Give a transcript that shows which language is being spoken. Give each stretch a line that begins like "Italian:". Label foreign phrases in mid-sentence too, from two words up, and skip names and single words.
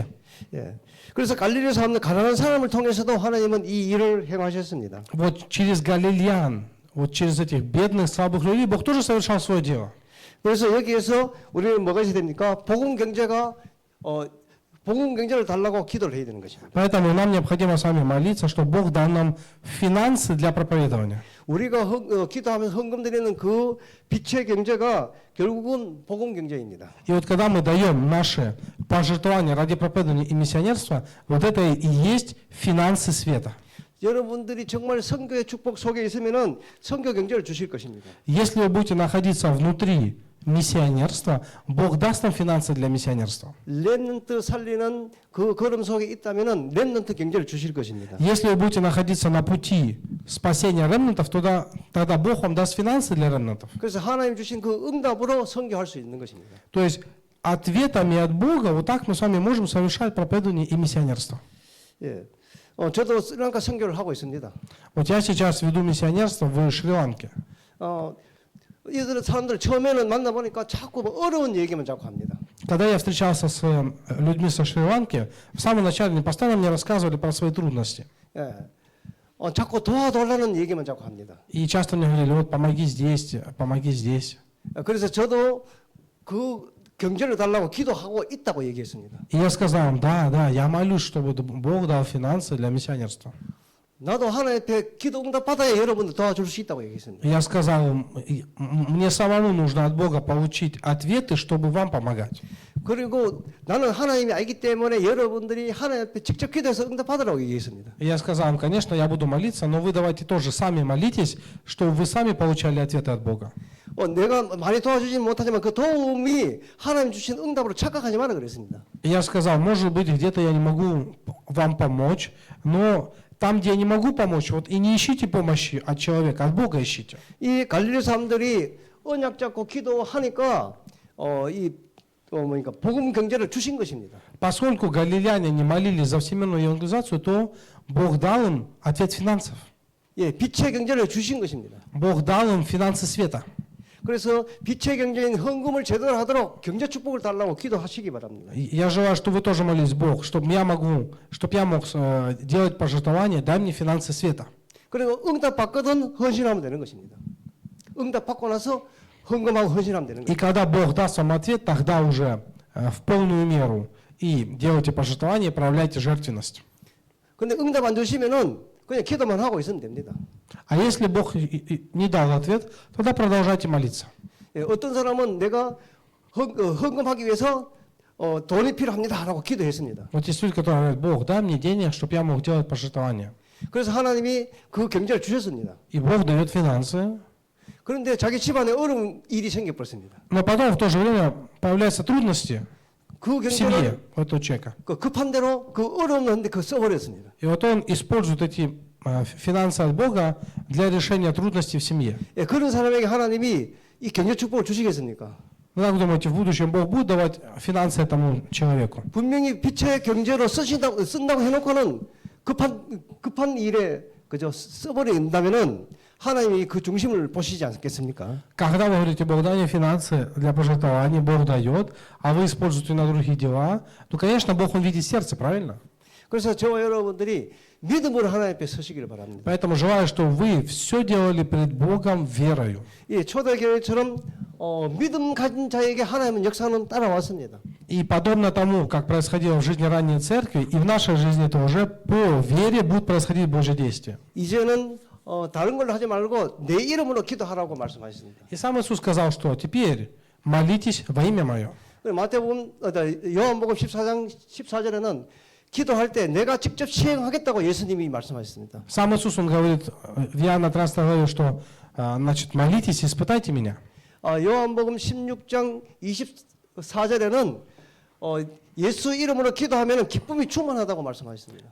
Korean: 예. 그래서 갈릴리 사람들 가난한 사람을 통해서도 하나님은 이 일을 행하셨습니다.
Russian: Вот через галилеян, вот через этих бедных, слабых людей Бог тоже совершал свое дело.
Korean: 그래서 여기에서 우리는 뭐가 있어야 됩니까? 복음 경제를 달라고 기도를 해야 되는 것입니다.
Russian: Поэтому нам необходимо с вами молиться, чтобы Бог дал нам финансы для проповедования.
Korean: 우리가 기도하면서 헌금 드리는 그 빛의 경제가 결국은 복음 경제입니다.
Russian: И вот когда мы даем наши пожертвования ради проповедования и миссионерства, вот это и есть финансы света.
Korean: 여러분들이 정말 선교의 축복 속에 있으면은 선교 경제를 주실 것입니다.
Russian: Если вы будете находиться внутри миссионерства, Бог даст нам финансы для миссионерства.
Korean: 렘넌트 살리는 그 걸음 속에 있다면은 렘넌트 경제를 주실 것입니다.
Russian: Если вы будете находиться на пути спасения ремнантов, тогда Бог вам даст финансы для ремнантов.
Korean: 그래서 하나님 주신 그 응답으로 선교할 수 있는 것입니다.
Russian: То есть ответами от Бога, вот так мы с вами можем совершать проповедование и миссионерство.
Korean: 예. 저도 스리랑카 선교를 하고 있습니다.
Russian: Вот я сейчас веду миссионерство в Шри-Ланке.
Korean: 이들 사람들 처음에는 만나보니까 자꾸 뭐 어려운 얘기만 자꾸 합니다.
Russian: Когда я встречался с людьми со Шри-Ланки, в самом начале они постоянно мне рассказывали про свои трудности.
Korean: 예. 자꾸 도와달라는 얘기만 자꾸 합니다.
Russian: И часто мне говорили, вот помоги здесь, помоги здесь.
Korean: 그래서 저도 그 경제를 달라고 기도하고 있다고 얘기했습니다.
Russian: И я сказал им, да, я молюсь, чтобы Бог дал финансы для миссионерства.
Korean: 나도 하나님 앞에 기도 응답 받아야 여러분들 도와줄 수 있다고 얘기했습니다.
Russian: Я сказал им, мне самому нужно от Бога получить ответы, чтобы вам помогать.
Korean: 그리고 나는 하나님이 알기 때문에 여러분들이 하나님 앞에 직접 기도해서 응답 받으라고 얘기했습니다.
Russian: И я сказал им, конечно, я буду молиться, но вы давайте тоже сами молитесь, чтобы вы сами получали ответы от Бога.
Korean: 내가 많이 도와주지는 못하지만 그 도움이 하나님 주신 응답으로 착각하지 마라 그랬습니다.
Russian: И я сказал, может быть, где-то я не могу вам помочь, но там, где я не могу помочь, вот и не ищите помощи от человека, от Бога ищите.
Korean: 이 갈릴리 사람들이 언약 잡고 기도하니까 복음 경제를 주신 것입니다.
Russian: Поскольку галилеяне не молились за всемирную евангелизацию, то Бог дал им ответ финансов.
Korean: 예, 빛의 경제를 주신 것입니다.
Russian: Бог дал им финансы света.
Korean: 그래서 빛의 경제인 헌금을 제대로 하도록 경제 축복을 달라고 기도하시기 바랍니다.
Russian: Я желаю, чтобы вы тоже молились Бог, чтобы я мог делать пожертвования, дай мне финансы света.
Korean: 그리고 응답 받거든 헌신하면 되는 것입니다. 응답받고 나서 헌금하고 헌신하면 되는
Russian: И
Korean: 거예요.
Russian: когда Бог даст вам ответ, тогда уже в полную меру и делайте пожертвование, проявляйте жертвенность.
Korean: 근데 응답 안 주시면은 그냥 기도만 하고 있으면 됩니다.
Russian: А если Бог не дал ответ, тогда продолжайте молиться.
Korean: 예, 어떤 사람은 내가 헌금하기 위해서 돈이 필요합니다라고 기도했습니다.
Russian: Вот есть люди, которые говорят, Бог, дай мне денег, чтобы я мог делать пожертвование.
Korean: 그래서 하나님이 그 경제를 주셨습니다.
Russian: И Бог дает финансы,
Korean: 그런데 자기 집안에 어려운 일이 생겨버렸습니다.
Russian: но потом в то же время появляются трудности
Korean: 그
Russian: в семье
Korean: 경제를
Russian: у этого человека.
Korean: 그 급한 대로 그 어려움인데 그 써버렸습니다.
Russian: И вот он использует эти финансы от Бога для решения трудностей в семье.
Korean: 예, 그런 사람에게 하나님이 이 경제 축복을 주시겠습니까?
Russian: Ну, как вы думаете, в будущем Бог будет давать финансы этому человеку?
Korean: 분명히 빛의 경제로 쓴다고 해놓고는 급한 일에 그저 써버린다면은 하나님이 그 중심을 보시지 않겠습니까?
Russian: Когда вы говорите, Бог дай мне финансы для пожертвований, Бог дает, а вы используете на другие дела, то, конечно, Бог, Он видит сердце, правильно?
Korean: 그래서 저와 여러분들이 믿음으로 하나님 앞에 서시기를 바랍니다.
Russian: Поэтому желаю, что вы все делали пред Богом верою.
Korean: 이 초대교회처럼 믿음 가진 자에게 하나님은 역사는 따라왔습니다.
Russian: И подобно тому, как происходило в жизни ранней церкви, и в нашей жизни это уже по вере будет происходить Божье действие.
Korean: 이제는 다른 걸로 하지 말고 내 이름으로 기도하라고 말씀하셨습니다.
Russian: И сам Иисус сказал, что теперь молитесь во имя Мое.
Korean: 마태복음 요한복음 14장 14절에는 기도할 때 내가 직접 시행하겠다고 예수님이 말씀하셨습니다.
Russian: Сам Иисус, Он говорит в Иоанна 13 главе, что значит, молитесь, испытайте Меня.
Korean: 요한복음 16장 24절에는 예수 이름으로 기도하면 기쁨이 충만하다고 말씀하셨습니다.